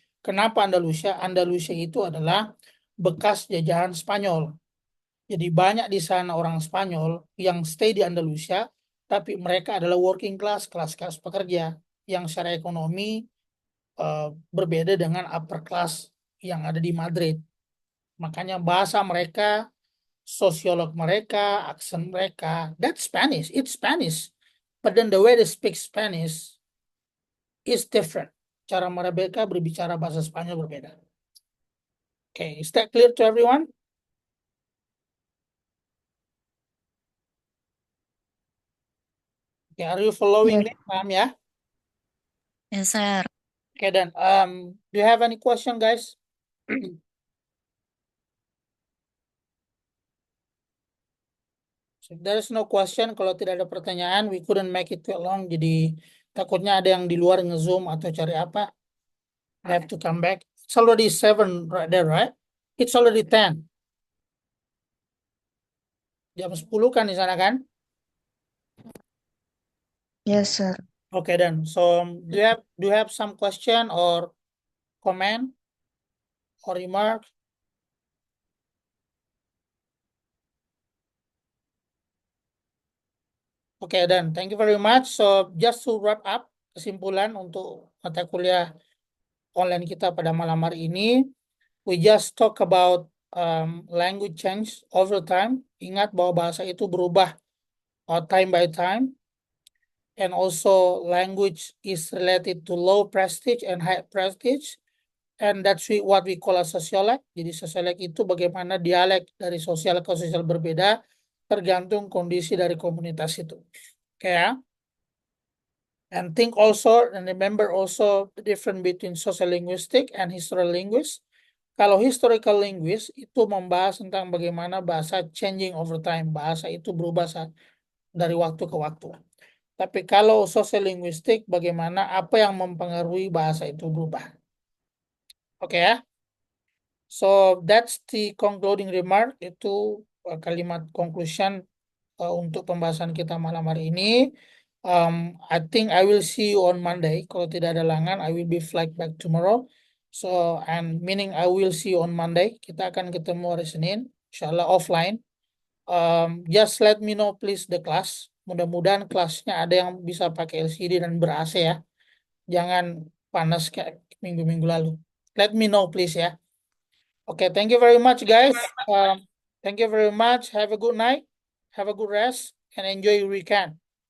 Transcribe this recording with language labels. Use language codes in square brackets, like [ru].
[id] Kenapa Andalusia? Andalusia itu adalah bekas jajahan Spanyol. Jadi banyak di sana orang Spanyol yang stay di Andalusia, tapi mereka adalah working class, kelas-kelas pekerja yang secara ekonomi berbeda dengan upper class yang ada di Madrid. Makanya bahasa mereka, sosiolog mereka, aksen mereka, [en] that's Spanish, it's Spanish. But then the way they speak Spanish is different. [id] Cara mereka berbicara bahasa Spanyol berbeda. [en] Okay, is that clear to everyone? Okay, are you following Yes. [id] me? Paham ya? [en] Yes, sir. Okay, then. Do you have any question, guys? So if there is no question, [id] kalau tidak ada pertanyaan, [en] we couldn't make it too long. [id] Jadi takutnya ada yang di luar nge-zoom atau cari apa. [en] I have to come back. It's already 7 right there, right? It's already 10. [id] Jam 10 kan di sana kan? [en] Yes, sir. Okay, then. So do you have some question or comment or remark? Okay, then. Thank you very much. So just to wrap up, [id] kesimpulan untuk mata kuliah online kita pada malam hari ini, [en] we just talk about language change over time. [id] Ingat bahwa bahasa itu berubah [en] time by time. And also language is related to low prestige and high prestige. And that's what we call a sociolog. [id] Jadi sosiolog itu bagaimana dialek dari sosial ke sosial berbeda tergantung kondisi dari komunitas itu. Oke ya. [en] And think also and remember also the difference between social linguistic and historical linguist. [id] Kalau historical linguist itu membahas tentang bagaimana bahasa [en] changing over time. [id] Bahasa itu berubah dari waktu ke waktu. Tapi kalau social linguistic bagaimana apa yang mempengaruhi bahasa itu berubah. Oke ya. [en] So that's the concluding remark, [id] itu kalimat conclusion untuk pembahasan kita malam hari ini. [en] I think I will see you on Monday. [id] Kalau tidak ada halangan, [en] I will be flight back tomorrow. So and meaning I will see you on Monday. [id] Kita akan ketemu hari Senin, insyaAllah offline. [en] Just let me know please the class. [id] Mudah-mudahan kelasnya ada yang bisa pakai LCD dan ber-AC ya. Jangan panas kayak minggu-minggu lalu. [en] Let me know please [id] ya. [en] Okay, thank you very much, guys. Thank you very much. Have a good night. Have a good rest and enjoy your weekend.